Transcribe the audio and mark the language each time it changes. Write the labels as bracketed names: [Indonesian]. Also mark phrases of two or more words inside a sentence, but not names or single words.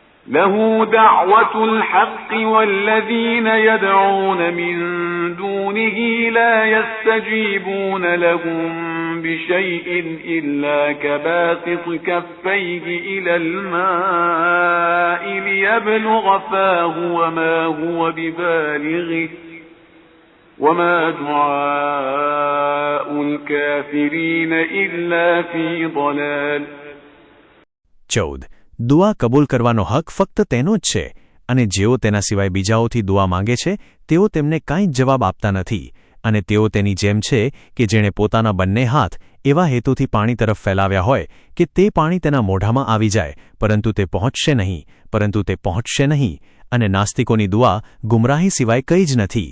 [Arabic] له دعوة الحق والذين يدعون من دونه لا يستجيبون لهم بشيء إلا كباسط كفيه إلى الماء ليبلغ فاه وما هو ببالغه وما دعاء الكافرين إلا في ضلال. 14. [Gujarati] દુઆ કબૂલ કરવાનો હક ફક્ત તેનો જ છે અને જેઓ તેના સિવાય બીજાઓથી દુઆ માંગે છે તેઓ તેમને કાંઈ જ જવાબ આપતા નથી અને તેઓ તેની જેમ છે કે જેણે પોતાના બંને હાથ એવા હેતુથી પાણી તરફ ફેલાવ્યા હોય કે તે પાણી તેના મોઢામાં આવી જાય પરંતુ તે પહોંચશે નહીં અને નાસ્તિકોની દુઆ ગુમરાહી સિવાય કંઈ જ નથી.